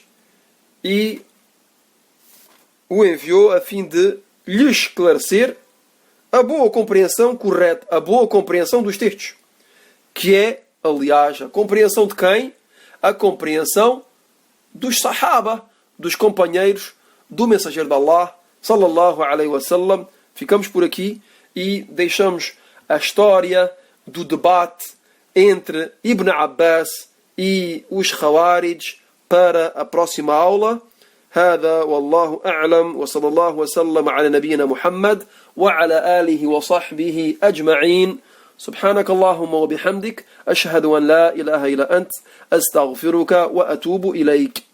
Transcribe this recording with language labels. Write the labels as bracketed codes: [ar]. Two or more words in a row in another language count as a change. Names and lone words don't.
[pt] E o enviou a fim de lhe esclarecer a boa compreensão correta, a boa compreensão dos textos. Que é, aliás, a compreensão de quem? A compreensão dos Sahaba, dos companheiros do mensageiro de Allah [ar] صلى الله عليه وسلم. [pt] Ficamos por aqui e deixamos a história do debate entre Ibn Abbas e os Khawarij para a próxima aula. [ar] هذا والله أعلم وصلى الله وسلم على نبينا محمد وعلى آله وصحبه أجمعين. سبحانك اللهم وبحمدك أشهد أن لا إله إلا أنت أستغفرك وأتوب إليك.